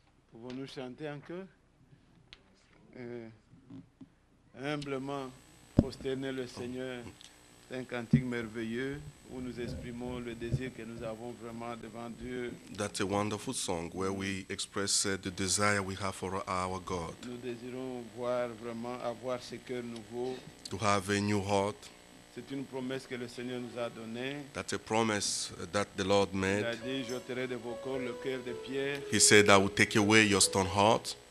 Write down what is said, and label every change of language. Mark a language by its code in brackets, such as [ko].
[fr] Pouvons-nous chanter en chœur? Humblement prosterner le Seigneur, c'est un cantique merveilleux où nous exprimons le désir que nous avons vraiment devant Dieu. [en] That's a wonderful song where we express the desire we have for our God, [fr] Nous désirons voir vraiment avoir ce cœur nouveau. [en] to have a new heart. [fr] C'est une promesse que le Seigneur nous a donnée. [en] That's a promise that the Lord [fr] Il [en] made. [fr] a dit, j'ôterai de vos corps le cœur de pierre [en] He said, I will take away your stone heart